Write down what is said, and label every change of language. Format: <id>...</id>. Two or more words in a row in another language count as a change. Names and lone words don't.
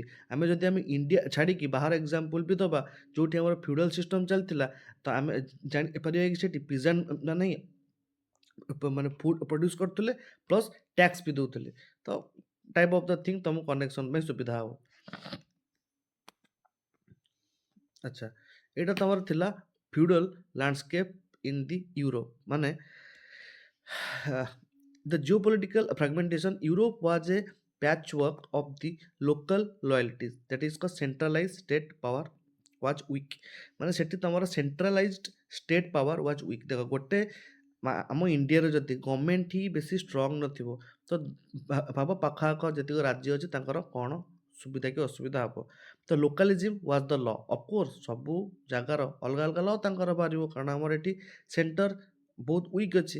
<or>ଆମେ ଇଣ୍ଡିଆ ଛାଡ଼ିକି ବାହାର ଏକ୍ଜାମ୍ପଲ୍ ବି ଦେବା ଯେଉଁଠି ଆମର</or> <en>feudal system</en> <or>ଚାଲିଥିଲା, ତ ଆମେ ଜାଣିପାରିବା କି ସେଠି ପିଜେଣ୍ଟ ମାନେ ମାନେ</or> <en>food produce</en> <or>କରୁଥିଲେ</or> <en>plus tax</en> <or>ବି ଦେଉଥିଲେ। ତ</or> <en>type of the thing</en> <or>ତମକୁ କନେକ୍ସନ୍ ପାଇଁ ସୁବିଧା ହେବ। ଆଚ୍ଛା, ଏଇଟା ତମର ଥିଲା</or> <en>feudal landscape in the Europe. ମାନେ the geopolitical fragmentation, Europe was a patchwork of the local loyalties, that is called centralized state power was weak।</en> <or>ମାନେ ସେଠି ତମର</or> <en>centralized state power was weak.</en> <or>ଦେଖ ଗୋଟେ ଆମ ଇଣ୍ଡିଆରେ ଯଦି ଗଭର୍ଣ୍ଣମେଣ୍ଟ ହିଁ ବେଶୀ ଷ୍ଟ୍ରଙ୍ଗ ନଥିବ, ତ ଭାବ ପାଖଆଖ ଯେତିକ ରାଜ୍ୟ ଅଛି ତାଙ୍କର କ'ଣ ସୁବିଧା କି ଅସୁବିଧା ହେବ।</or> <en>ତ localism was the law.</en> <or>ଅଫକୋର୍ସ ସବୁ ଜାଗାର ଅଲଗା ଅଲଗା ଲ ତାଙ୍କର ବାହାରିବ, କାରଣ ଆମର ଏଠି ସେଣ୍ଟର ବହୁତ ୱିକ୍ ଅଛି।</or>